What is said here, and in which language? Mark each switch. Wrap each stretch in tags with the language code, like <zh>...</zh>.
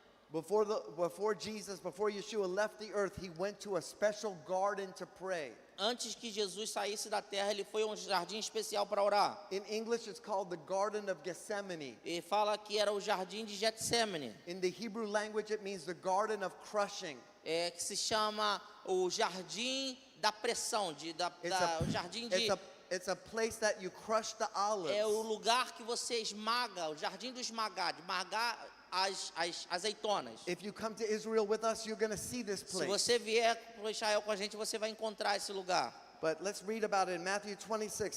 <en>Before Yeshua left the earth, he went to a special garden to pray.</en> <pt>Antes que Jesus saísse da terra, ele foi a um jardim especial para orar.</pt> <en>In English, it's called the Garden of Gethsemane.</en> <pt>E fala que era o jardim de Getsemane,</pt> <en>In the Hebrew language, it means the Garden of Crushing.</en> <pt>que se chama o jardim da pressão, o jardim de</pt> <en>It's a place that you crush the olives.</en> <pt>é o lugar que você esmaga, o jardim do esmagar, de esmagar as azeitonas.</pt> <en>If you come to Israel with us, you're going to see this</en> <pt>Se</pt> <en>place.</en> <pt>você vier para Israel com a gente, você vai encontrar esse lugar.</pt> <en>But let's read about it in Matthew 26,</en>